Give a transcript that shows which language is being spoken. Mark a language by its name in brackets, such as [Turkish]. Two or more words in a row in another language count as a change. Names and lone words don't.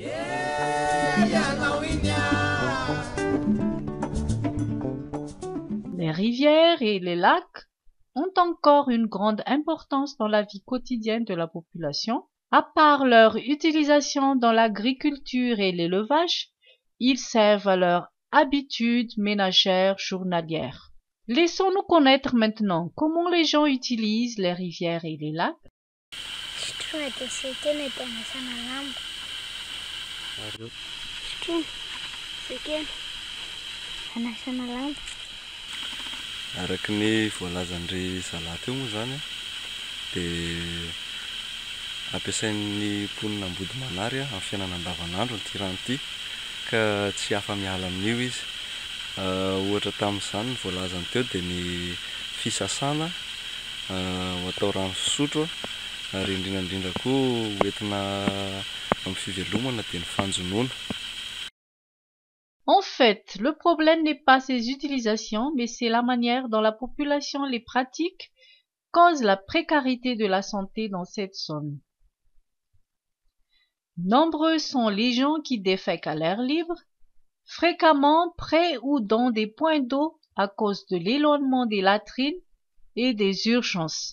[French] Les rivières et les lacs ont encore une grande importance dans la vie quotidienne de la population. À part leur utilisation dans l'agriculture et l'élevage, ils servent à leurs habitudes ménagères journalières. Laissons-nous connaître maintenant comment les gens utilisent les rivières et les lacs. [Malagasy] Araky ny voalazandry zala teo moa zany dia ampiasain'ny mponina Bout-de-Manar amin'ny fiainana andavanandro ny rano ity ka tsy afa miala amin'io izy. Ohatra tamin'izany ny voalazany teo dia ny fisasana ho atao rano fisotro ary indrindrandrindra koa hoentina amin'ny fivelomana dia ny fanjonoana. [French] En fait, le problème n'est pas ces utilisations, mais c'est la manière dont la population les pratique cause la précarité de la santé dans cette zone. Nombreux sont les gens qui défèquent à l'air libre, fréquemment près ou dans des points d'eau à cause de l'éloignement des latrines et des urgences.